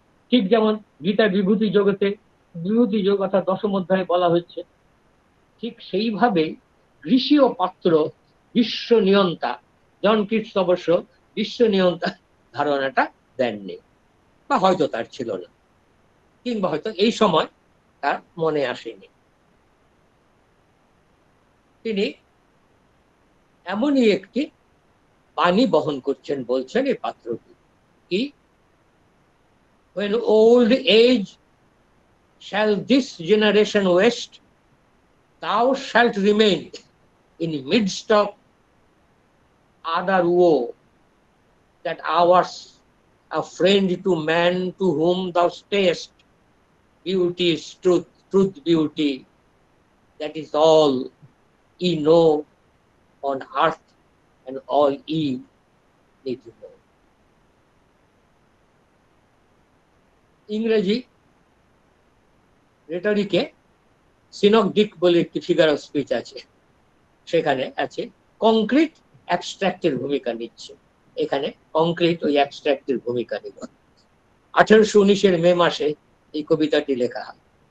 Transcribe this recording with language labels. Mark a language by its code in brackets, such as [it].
[bn] ঠিক যেমন গীতা বিভূতি জগতে, বিভূতি যোগ অর্থাৎ দশম অধ্যায়ে বলা হচ্ছে, ঠিক সেইভাবে গ্রীষীয় পাত্র বিশ্ব নিয়ন্তা। জন কিটস অবশ্য বিশ্ব নিয়ন্তা ধারণাটা দেননি, বা হয়তো তার ছিল না, কিংবা হয়তো এই সময় তার মনে আসেনি। তিনি এমনই একটি বাণী বহন করছেন, বলছেন এই পাত্রটি কি, [en] when old age shall this generation waste, thou shalt remain in midst of other woe, that hours a friend to man to whom thou stayest. Beauty is truth, truth beauty, that is all ye know on earth and all ye need to know. [bn] ইংরেজি রেটরিকে সিনকডিক বলে একটি figure of speech আছে, সেখানে আছে concrete অ্যাবস্ট্রাক্টের ভূমিকা নিচ্ছে। এখানে concrete ওই অ্যাবস্ট্রাক্টের ভূমিকা নিল। 1819 মে মাসে এই কবিতাটি লেখা হয়।